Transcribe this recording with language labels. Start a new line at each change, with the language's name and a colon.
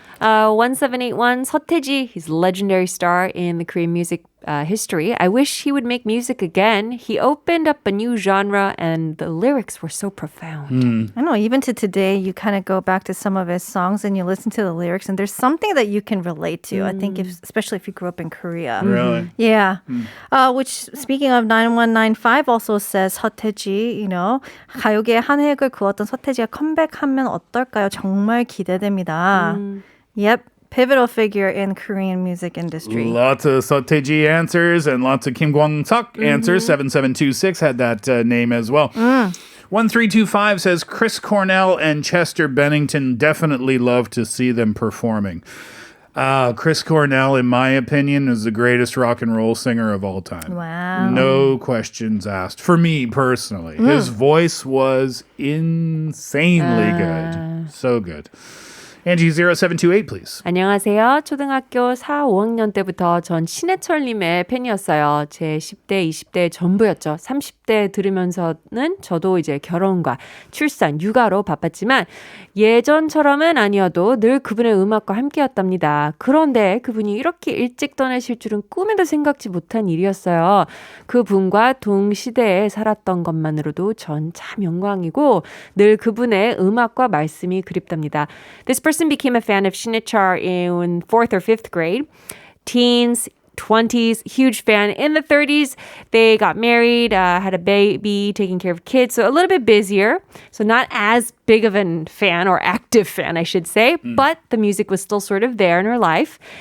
English: 1781, 서태지, he's a legendary star in the Korean music history. I wish he would make music again. He opened up a new genre and the lyrics were so profound. I know, even to today, you kind of go back to some of his songs and you listen to the lyrics, and there's something that you can relate to. I think, especially if you grew up in Korea. Really? Yeah. Which, speaking of 9195, also says
Korean: 서태지,
English: you know,
Korean: 가요계의 한 획을 그었던 서태지가 컴백하면 어떨까요? 정말 기대됩니다.
English: Yep. pivotal figure in Korean music industry. Lots of Sotaeji answers and lots of Kim Kwang-seok answers. 7726 had that name as well. 1325 says Chris Cornell and Chester Bennington, definitely love to see them performing. Chris Cornell, in my opinion, is the greatest rock and roll singer of all time. Wow. No questions asked. For me personally, his voice was insanely good. So good. Angie 0728, please.
Korean: 안녕하세요. 초등학교 4, 5학년 때부터 전 신해철님의 팬이었어요. 제 10대, 20대 전부였죠. 30대 들으면서는 저도 이제 결혼과 출산, 육아로 바빴지만 예전처럼은 아니어도 늘 그분의 음악과 함께였답니다. 그런데 그분이 이렇게 일찍 떠나실 줄은 꿈에도 생각지 못한 일이었어요. 그분과 동시대에 살았던 것만으로도 전 참 영광이고 늘 그분의 음악과 말씀이 그립답니다.
English: This person became a fan of Shinichar in 4th or 5th grade. Teens, 20s, huge fan. In the 30s, they got married, had a baby, taking care of kids, so a little bit busier. So not as big of a fan, or active fan, I should say, but the music was still sort of there in her life.